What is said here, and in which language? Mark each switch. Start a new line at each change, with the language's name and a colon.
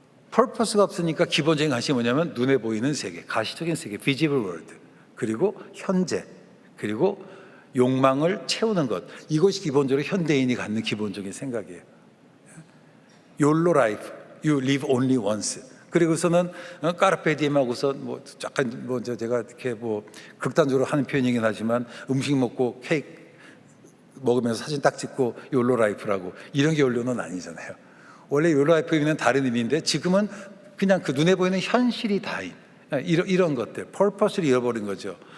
Korean: 퍼포스가 없으니까 기본적인 관심이 뭐냐면 눈에 보이는 세계, 가시적인 세계, visible world, 그리고 현재, 그리고 욕망을 채우는 것. 이것이 기본적으로 현대인이 갖는 기본적인 생각이에요.
English: YOLO life, you live only once.
Korean: 그리고서는 까르페 디엠하고서 뭐 약간 뭐 제가 이렇게 뭐 극단적으로 하는 표현이긴 하지만 음식 먹고 케이크 먹으면서 사진 딱 찍고 YOLO life라고, 이런 게 YOLO는 아니잖아요. 원래 YOLO life는 다른 의미인데 지금은 그냥 그 눈에 보이는 현실이 다인 이런 것들, 퍼포스를 잃어버린 거죠.